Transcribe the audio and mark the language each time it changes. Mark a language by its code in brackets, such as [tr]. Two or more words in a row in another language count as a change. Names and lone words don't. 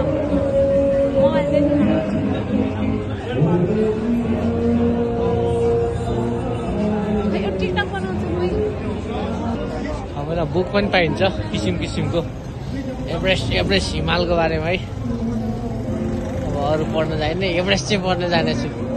[ms] Mau ada ni. Ayo TikTok mana tu ni? [ne] हामीलाई बुक पनि पाइन्छ किसिम किसिमको एभरेस्ट हिमालको बारेमा है अब अरू पढ्न जाने एभरेस्ट चाहिँ पढ्न जानेछु